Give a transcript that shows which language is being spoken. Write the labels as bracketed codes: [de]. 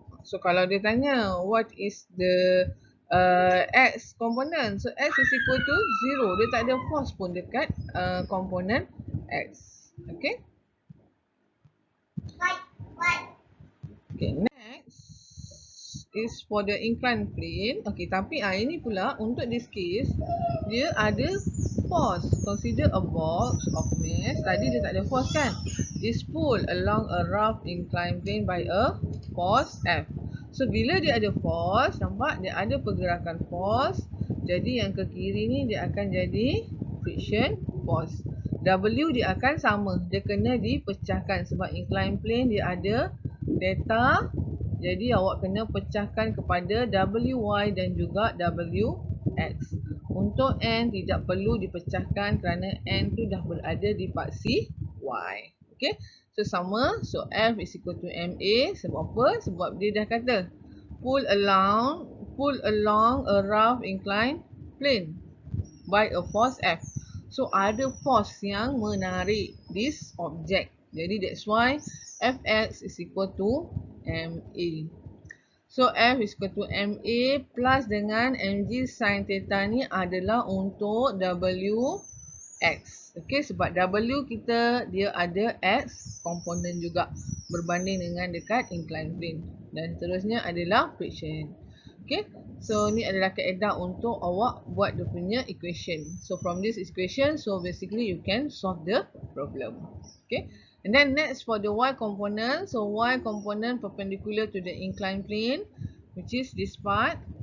[ms] So kalau dia tanya [en] what is the x component, so x is equal to 0. [ms] Dia tak ada force pun dekat component x. Okay. [en] Okay, next is for the inclined plane. [ms] Okay, tapi ini pula untuk this case dia ada force. [en] Consider a box of mass. [ms] Tadi dia tak ada force kan? [en] Is pulled along a rough inclined plane by a force F. [ms] So bila dia ada force, nampak dia ada pergerakan force. Jadi yang ke kiri ni dia akan jadi friction force. W dia akan sama. Dia kena dipecahkan sebab inclined plane dia ada theta. Jadi awak kena pecahkan kepada wy dan juga wx. Untuk n tidak perlu dipecahkan kerana n tu dah berada di paksi y. Okay. So sama. [en] So F is equal to MA. [ms] Sebab apa? Sebab dia dah kata [en] pull along a rough inclined plane by a force F. [ms] So ada force yang menarik [en] this object. Jadi that's why Fx is equal to MA. So F is equal to MA plus dengan mg sin theta [ms] ni adalah untuk Wx. Okay, sebab W kita dia ada X komponen juga berbanding dengan dekat inclined plane. Dan seterusnya adalah friction. Okay, so ni adalah kaedah untuk awak buat dia punya equation. [en] So from this equation, so basically you can solve the problem. Okay, and then next for the y component. So y component perpendicular to the inclined plane, which is this part.